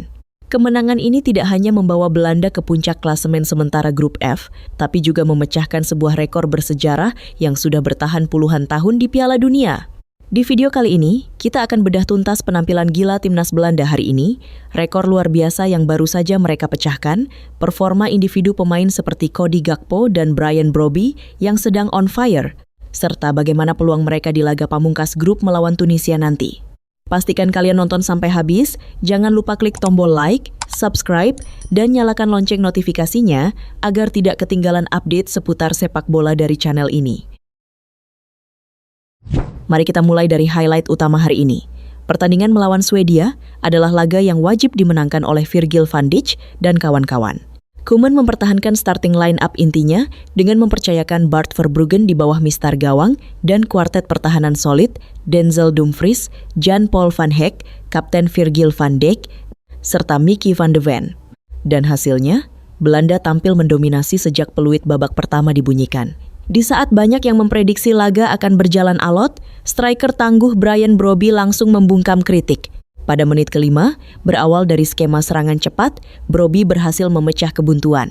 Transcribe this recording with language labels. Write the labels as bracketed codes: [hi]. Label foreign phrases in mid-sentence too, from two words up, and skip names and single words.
[id] Kemenangan ini tidak hanya membawa Belanda ke puncak klasemen sementara grup F, tapi juga memecahkan sebuah rekor bersejarah yang sudah bertahan puluhan tahun di Piala Dunia. Di video kali ini, kita akan bedah tuntas penampilan gila timnas Belanda hari ini, rekor luar biasa yang baru saja mereka pecahkan, performa individu pemain seperti Cody Gakpo dan Brian Brobby yang sedang [en] on fire, [id] serta bagaimana peluang mereka di laga pamungkas grup melawan Tunisia nanti. Pastikan kalian nonton sampai habis, jangan lupa klik tombol [en] like, subscribe, [id] dan nyalakan lonceng notifikasinya agar tidak ketinggalan update seputar sepak bola dari channel ini. Mari kita mulai dari highlight utama hari ini. Pertandingan melawan Swedia adalah laga yang wajib dimenangkan oleh Virgil van Dijk dan kawan-kawan. Koeman mempertahankan [en] starting line-up [id] intinya dengan mempercayakan Bart Verbruggen di bawah mistar gawang dan kuartet pertahanan solid Denzel Dumfries, Jan-Paul van Heck, Kapten Virgil van Dijk, serta Mickey van de Ven. Dan hasilnya, Belanda tampil mendominasi sejak peluit babak pertama dibunyikan. Di saat banyak yang memprediksi laga akan berjalan alot, striker tangguh Brian Brobby langsung membungkam kritik. Pada menit kelima, berawal dari skema serangan cepat, Brobby berhasil memecah kebuntuan.